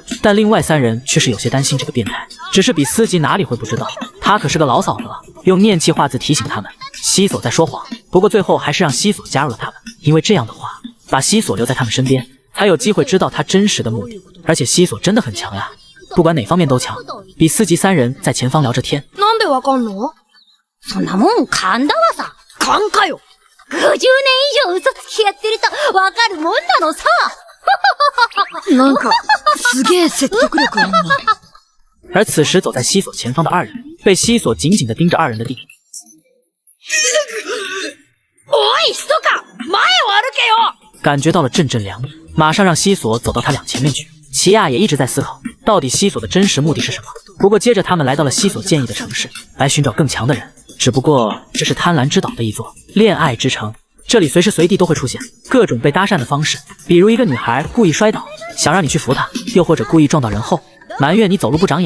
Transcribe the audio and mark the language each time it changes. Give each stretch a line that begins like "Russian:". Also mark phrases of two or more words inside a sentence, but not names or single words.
Chinese: 但另外3人却是有些担心这个变态，只是比斯吉哪里会不知道，他可是个老嫂子了，用念气画字提醒他们西索在说谎。不过最后还是让西索加入了他们，因为这样的话把西索留在他们身边，才有机会知道他真实的目的。而且西索真的很强呀，不管哪方面都强。比斯吉3人在前方聊着天。
Japanese: なんでわかんの？そんなもん勘だわさ。勘かよ。50年以上嘘つきやってるとわかるもんなのさ。なんかすげえ説得力あんな。
Chinese: 而此时走在西索前方的2人，被西索紧紧地盯着2人的地。
Japanese: おい、ひそか、前を歩けよ！
Chinese: 感觉到了阵阵凉意，马上让西索走到他俩前面去。奇亚也一直在思考，到底西索的真实目的是什么。不过接着他们来到了西索建议的城市，来寻找更强的人。只不过这是贪婪之岛的一座恋爱之城，这里随时随地都会出现各种被搭讪的方式，比如一个女孩故意摔倒，想让你去扶她，又或者故意撞到人后埋怨你走路不长眼。